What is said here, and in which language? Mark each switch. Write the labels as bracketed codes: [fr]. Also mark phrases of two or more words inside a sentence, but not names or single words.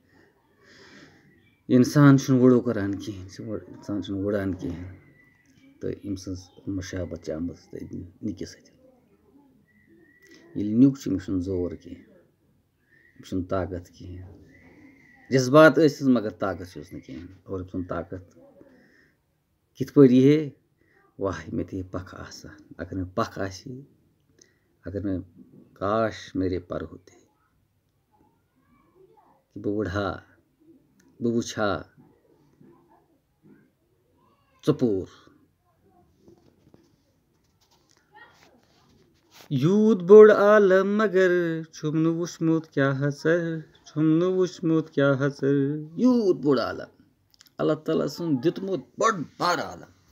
[ks] اِنسان چھُنہٕ وُڑو کران کینٛہہ اِنسان چھُنہٕ وُڑان کینٛہہ تہٕ أمۍ سٕنٛز مشابت چھِ آمٕژ نِکِس سۭتۍ ییٚلہِ نیُک چھُ أمِس چھُنہٕ زور کینٛہہ أمِس چھُنہٕ طاقت کینٛہہ جذبات ٲسِس مگر طاقت چھُس نہٕ کینٛہہ اور أمۍ سُنٛد طاقت کِتھ پٲٹھۍ یی ہے واہ مےٚ تہِ ہے پکھ آسان اگر مےٚ پکھ آسہِ ہے اگر مےٚ [ur] کاش میرے پر ہوتے [ks] کہ بہٕ وٕڑٕ ہا بہٕ وٕچھِ ہا ژۄپور یوٗت بوٚڑ عالم مگر چھُم نہٕ وٕچھمُت کیٛاہ حژر یوٗت بوٚڑ عالم اللہ تعالیٰ سُنٛد دیُتمُت بوٚڑ بارٕ عالم